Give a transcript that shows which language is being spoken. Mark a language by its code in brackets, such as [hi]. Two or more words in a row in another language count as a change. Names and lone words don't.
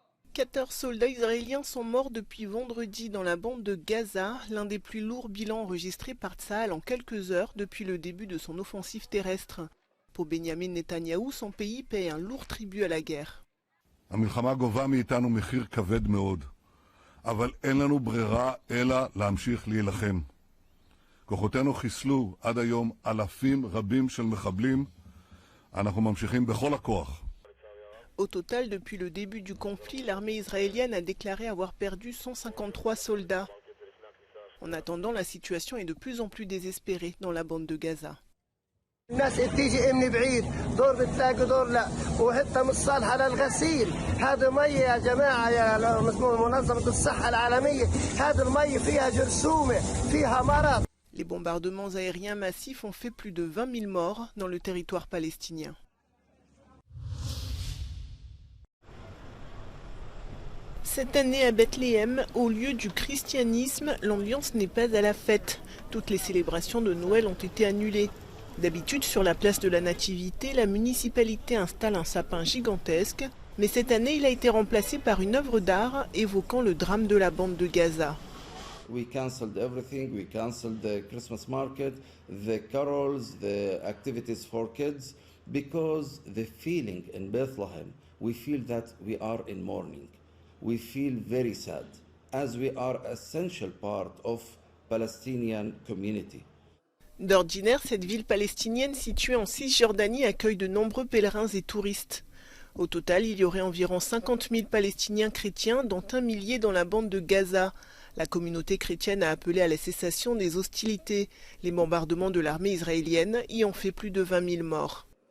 [fr] 14 soldats israéliens sont morts depuis vendredi dans la bande de Gaza, l'un des plus lourds bilans enregistrés par Tsahal en quelques heures depuis le début de son offensive terrestre. Pour Benjamin Netanyahou, son pays paie un lourd tribut à la guerre. [he] המלחמה גובה מאיתנו מחיר כבד מאוד, אבל אין לנו ברירה אלא להמשיך להילחם. כוחותינו חיסלו עד היום אלפים רבים של מחבלים, אנחנו ממשיכים בכל הכוח. [fr] Au total, depuis le début du conflit, l'armée israélienne a déclaré avoir perdu 153 soldats. En attendant, la situation est de plus en plus désespérée dans la bande de Gaza. [ar] الناس تيجي من بعيد دور بتلاقي دور لا وحتى مش صالحه للغسيل هذا ميه يا جماعه يا منظمه الصحه العالميه هذا الميه فيها جرثومه فيها مرض. [fr] Les bombardements aériens massifs ont fait plus de 20 000 morts dans le territoire palestinien. Cette année à Bethléem, au lieu du christianisme, l'ambiance n'est pas à la fête. Toutes les célébrations de Noël ont été annulées. D'habitude, sur la place de la Nativité, la municipalité installe un sapin gigantesque, mais cette année, il a été remplacé par une œuvre d'art évoquant le drame de la bande de Gaza. [en] We cancelled everything. We cancelled the Christmas market, the carols, the activities for kids, because the feeling in Bethlehem, we feel that we are in mourning. We feel very sad, as we are essential part of Palestinian community. [fr] D'ordinaire, cette ville palestinienne située en Cisjordanie accueille de nombreux pèlerins et touristes. Au total, il y aurait environ 50 000 Palestiniens chrétiens, dont 1 millier dans la bande de Gaza. La communauté chrétienne a appelé à la cessation des hostilités. Les bombardements de l'armée israélienne y ont fait plus de 20 000 morts.